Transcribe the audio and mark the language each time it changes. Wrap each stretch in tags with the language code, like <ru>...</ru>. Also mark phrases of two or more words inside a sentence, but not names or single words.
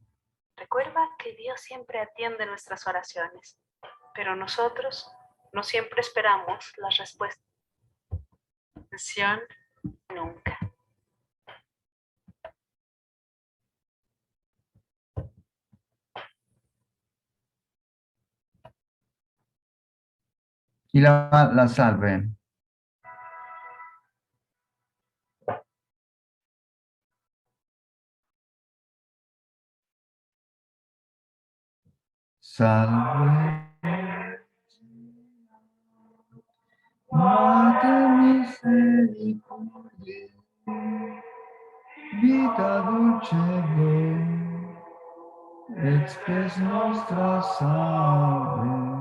<es>Recuerda que Dios siempre atiende nuestras oraciones, pero nosotros no siempre esperamos las respuestas. Atención, nunca. Y la salve.</es> <la>Salve, Mater misericordiae, vita dulcedo, et spes nostra salve.</la>